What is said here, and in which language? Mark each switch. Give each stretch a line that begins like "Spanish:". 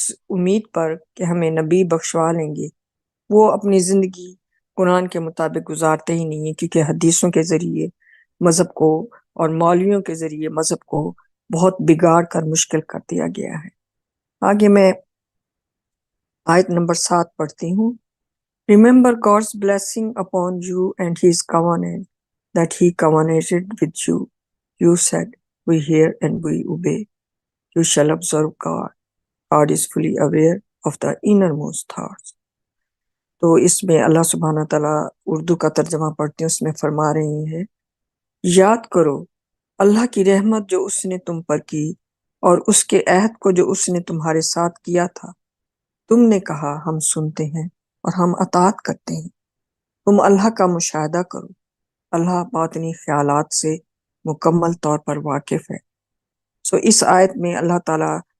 Urdu: امید پر کہ ہمیں نبی بخشوا لیں گے، وہ اپنی زندگی قرآن کے مطابق گزارتے ہی نہیں ہیں، کیونکہ حدیثوں کے ذریعے مذہب کو اور مولویوں کے ذریعے مذہب کو بہت بگاڑ کر مشکل کر دیا گیا ہے۔ آگے میں آیت نمبر 7 پڑھتی ہوں۔
English: Remember God's blessing upon you and his covenant that he covenanted with you. You said, we hear and we obey. You shall observe God. God is fully aware of the innermost thoughts.
Urdu: تو اس میں اللہ سبحانہ تعالیٰ اردو کا ترجمہ پڑھتے ہیں، اس میں فرما رہے ہیں، یاد کرو اللہ کی رحمت جو اس نے تم پر کی، اور اس کے عہد کو جو اس نے تمہارے ساتھ کیا تھا۔ تم نے کہا ہم سنتے ہیں اور ہم اطاعت کرتے ہیں۔ تم اللہ کا مشاہدہ کرو، اللہ باطنی خیالات سے مکمل طور پر واقف ہے۔ اس آیت میں اللہ تعالیٰ